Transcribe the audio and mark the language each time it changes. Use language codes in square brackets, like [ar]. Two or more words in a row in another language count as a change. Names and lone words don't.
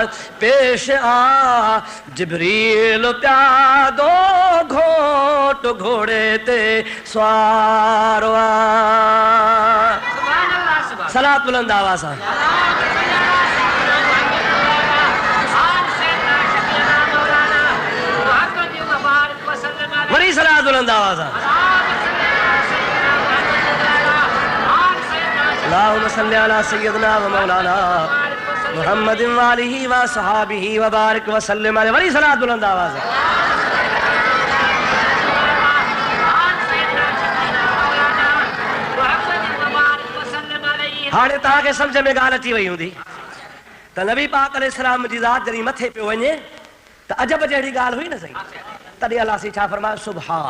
[sd] पेश आ जिब्रील प्यादो घोट घोड़े ते सवारो आहे। सलात बुलंद आवाज़ सां। वरी सलात बुलंद आवाज़ सां। [ar] اللهم صل على سيدنا ومولانا محمد وآله وصحبه وبارك وسلم عليه. [sd] बड़ी सलात बुलंद आवाज है। हाणे तव्हांखे सम्झ में ॻाल्हि अची वई हूंदी त नबी पाक अलैहिस्सलाम जी ज़ात जॾहिं मथे पियो वञे त अजब जहिड़ी ॻाल्हि हुई न सही। तॾहिं अलाह सी छा फरमायो सुभान।